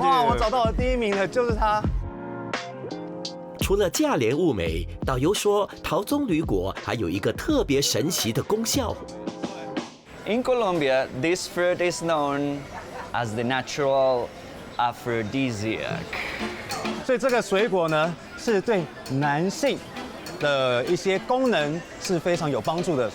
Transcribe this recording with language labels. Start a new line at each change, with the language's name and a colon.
Chinese: 哇，我找到了第一名了，就是它。除了价廉物美，导游说桃棕榈果还有一个特别神奇的功效。
English: In Colombia, this fruit is known as the natural aphrodisiac.
Chinese: 所以这个水果呢，是对男性的一些功能是非常有帮助的。